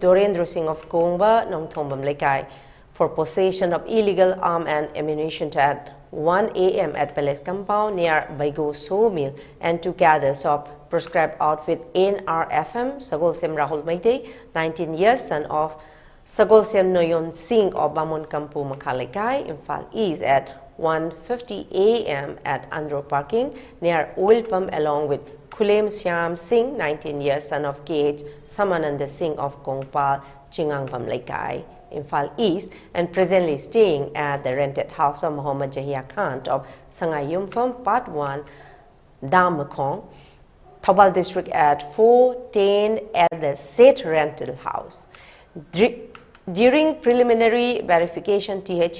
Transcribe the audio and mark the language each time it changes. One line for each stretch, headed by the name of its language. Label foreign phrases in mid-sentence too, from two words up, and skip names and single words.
English: Dorendra Singh of Kongba, Tongbram Lekai, for possession of illegal arm and ammunition at 1 a.m. at Palace Compound near Baigo Sawmill, and 2 cadres of proscribed outfit NRFM, Sagolsem Rahul Maite, 19 years, son of Sagolsem Noyon Singh of Bamon Kampu Makhalekai, Imphal East at 1:50 a.m. at Andro Parking near Oil Pump, along with Khulem Syam Singh, 19 years, son of K.H. Samananda Singh of Kongpal, Chingangbam Lekai, Imphal East, and presently staying at the rented house of Muhammad Jahia Khan of Sangayumpham, Part 1, Damakong, Thobal District at 410 at the said rental house. During preliminary verification, T.H.